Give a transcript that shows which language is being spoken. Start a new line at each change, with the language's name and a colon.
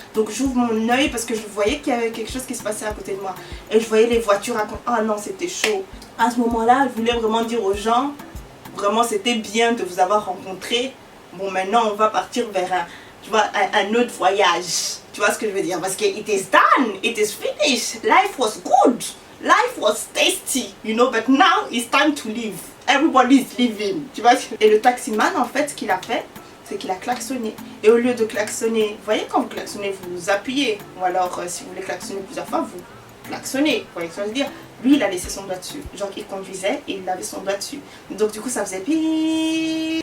French: Donc j'ouvre mon œil parce que je voyais qu'il y avait quelque chose qui se passait à côté de moi. Et je voyais les voitures à... Ah non, c'était chaud. À ce moment-là, je voulais vraiment dire aux gens, vraiment c'était bien de vous avoir rencontré. Bon, maintenant on va partir vers un autre voyage. Tu vois ce que je veux dire? Parce que
English: it is done, it is finished. Life was good, life was tasty, you know, but now it's time to live. Everybody is living.
French: Tu vois? Et le taximan, en fait, ce qu'il a fait, c'est qu'il a klaxonné. Et au lieu de klaxonner, vous voyez quand vous klaxonnez, vous appuyez. Ou alors, si vous voulez klaxonner plusieurs fois, vous klaxonnez. Vous voyez ce que je veux dire? Lui, il a laissé son doigt dessus. Genre, il conduisait et il avait son doigt dessus. Donc, du coup, ça faisait pii.